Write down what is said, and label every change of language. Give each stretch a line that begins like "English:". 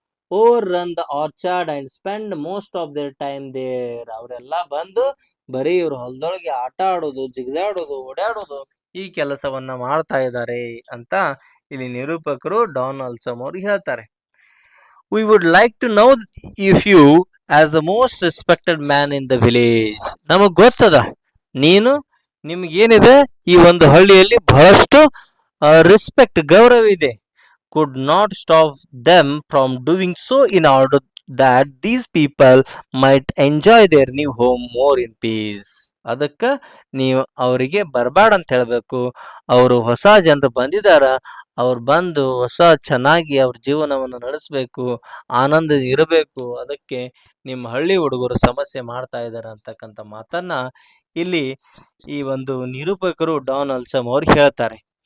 English: over run the orchard and spend most of their time there,
Kannada: ಅವರೆಲ್ಲ ಬಂದು ಬರೀ ಇವ್ರ ಹೊಲದೊಳಗೆ ಆಟ ಆಡೋದು, ಜಿಗಿದಾಡೋದು, ಓಡಾಡೋದು ಈ ಕೆಲಸವನ್ನ ಮಾಡ್ತಾ ಇದ್ದಾರೆ ಅಂತ ಇಲ್ಲಿ ನಿರೂಪಕರು ಡಾನ್ ಅಲ್ಸಮ್ ಅವ್ರು ಹೇಳ್ತಾರೆ.
English: we would like to know if you as the most respected man in the village,
Kannada: ನಮಗ್ ಗೊತ್ತದ ನೀನು, ನಿಮ್ಗೇನಿದೆ ಈ ಒಂದು ಹಳ್ಳಿಯಲ್ಲಿ ಬಹಳಷ್ಟು ರೆಸ್ಪೆಕ್ಟ್, ಗೌರವ ಇದೆ.
English: could not stop them from doing so in order that these people might enjoy their new home more in peace.
Kannada: ಅದಕ್ಕೆ ನೀವು ಅವರಿಗೆ ಬರಬೇಡ ಅಂತ ಹೇಳಬೇಕು. ಅವರು ಹೊಸ ಜನರು ಬಂದಿದ್ದಾರ, ಅವ್ರು ಬಂದು ಹೊಸ ಚೆನ್ನಾಗಿ ಅವ್ರ ಜೀವನವನ್ನು ನಡೆಸಬೇಕು, ಆನಂದ ಇರಬೇಕು, ಅದಕ್ಕೆ ನಿಮ್ಮ ಹಳ್ಳಿ ಹುಡುಗರು ಸಮಸ್ಯೆ ಮಾಡ್ತಾ ಇದ್ದಾರೆ ಅಂತಕ್ಕಂಥ ಮಾತನ್ನ ಇಲ್ಲಿ ಈ ಒಂದು ನಿರೂಪಕರು ಡಾನ್ ಅಲ್ಸಮ್ ಅವ್ರು ಹೇಳ್ತಾರೆ.